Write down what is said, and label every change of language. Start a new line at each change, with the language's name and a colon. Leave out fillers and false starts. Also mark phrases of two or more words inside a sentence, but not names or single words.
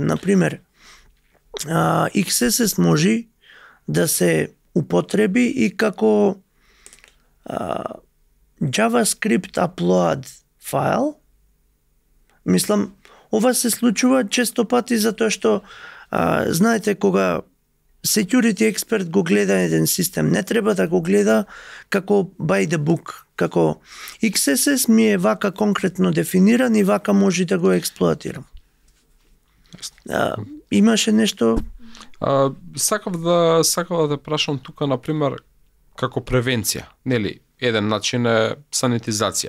Macedonian: Например, XSS може да се употреби и како JavaScript upload файл. Мислам, ова се случува често пати затоа што знаете кога security експерт го гледа еден систем, не треба да го гледа како
English: by the book,
Macedonian: како XSS ми е вака конкретно дефиниран и вака може да го експлоатирам. Имаше нешто? Сакав да прашам тука, например, како превенција. Нели, еден начин е санитизација.